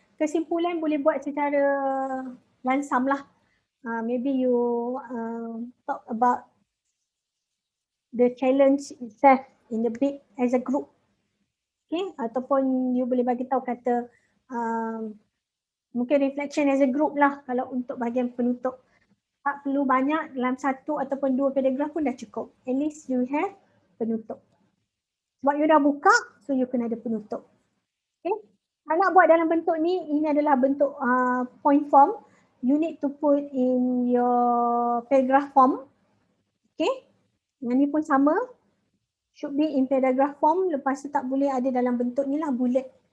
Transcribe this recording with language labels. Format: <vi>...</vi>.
<ms>Kesimpulan boleh buat secara lansam lah.</ms> <en>Maybe you talk about the challenge itself in the big as a group.</en> <ms>Okay, ataupun you boleh bagi tahu kata mungkin</ms> <en>reflection as a group</en> <ms>lah kalau untuk bahagian penutup. Tak perlu banyak, dalam satu ataupun dua paragraf pun dah cukup.</ms> <en>At least you have</en> <ms>penutup. Sebab you dah buka, so you kena ada penutup. Okay. Kalau nak buat dalam bentuk ni, ini adalah bentuk point form.</ms> <en>You need to put in your paragraph form. Okay.</en> <ms>Yang ni pun sama.</ms> <en>Should be in paragraph form.</en> <ms>Lepas tu tak boleh ada dalam bentuk ni lah, bullet.</ms>